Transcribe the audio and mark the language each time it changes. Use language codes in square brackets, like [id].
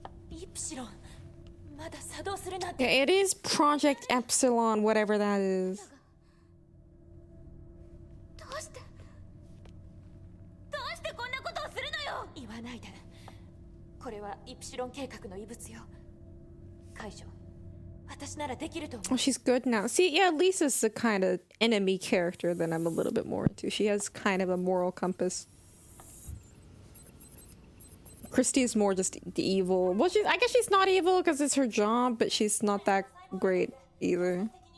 [ja] イプシロンまだ作動するなんて。 [en] Yeah, it is Project Epsilon, whatever that is. [ja] どうしてこんなことをするのよ。言わないで。これはイプシロン計画の遺物よ。解除私ならできると思う。 [en] Oh, she's good now. See, yeah, Lisa's the kind of enemy character that I'm a little bit more into. She has kind of a moral compass. Christy is more just the evil. Well, I guess she's not evil because it's her job, but she's not that great either.